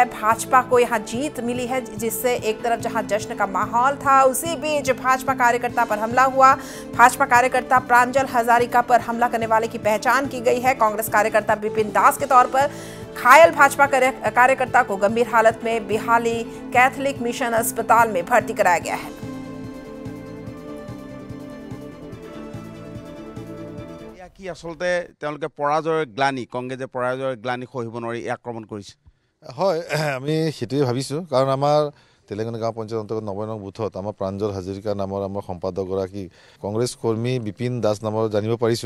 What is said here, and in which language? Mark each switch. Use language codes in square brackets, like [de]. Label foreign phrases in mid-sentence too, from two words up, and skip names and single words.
[hi] भाजपा को यहां जीत मिली है, जिससे एक तरफ जहां जश्न का माहौल था, उसी बीच भाजपा कार्यकर्ता पर हमला हुआ। भाजपा कार्यकर्ता प्रांजल हजारिका पर हमला करने वाले की पहचान की गई है कांग्रेस कार्यकर्ता विपिन दास के तौर पर। घायल भाजपा कार्यकर्ता को गंभीर हालत में बिहाली कैथोलिक मिशन अस्पताल में भर्ती कराया गया है। [as] কি আসলতে তেওঁলোকে পৰাজয়ৰ গ্লানি, কংগ্ৰেছে পৰাজয়ৰ গ্লানি সহিব নোৱাৰি আক্ৰমণ কৰিছে। হয়, আমি সেটোৱে ভাবিছোঁ, কাৰণ আমাৰ তেলেংগানা গাঁও পঞ্চায়ত অন্তৰ্গত ৯ নং বুথত আমাৰ প্ৰাঞ্জল হাজৰিকা নামৰ আমাৰ সম্পাদকগৰাকী কংগ্ৰেছ কৰ্মী বিপিন দাস নামৰ জানিব পাৰিছোঁ।